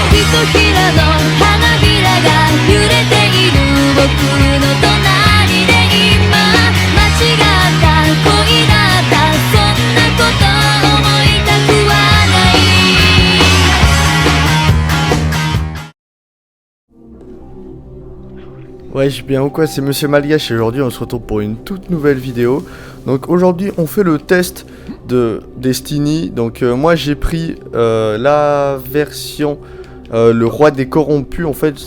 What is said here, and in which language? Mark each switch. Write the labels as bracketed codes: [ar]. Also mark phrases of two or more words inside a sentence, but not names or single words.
[ja] ひらの花びらが揺れている僕の隣で今間違った恋だったそんなこと思いたくはない。 [fr] Ouais, bien ou quoi, c'est Monsieur Malgache et aujourd'hui on se retrouve pour une toute nouvelle vidéo. Donc aujourd'hui on fait le test de Destiny. Donc moi j'ai pris la version le roi des corrompus en fait.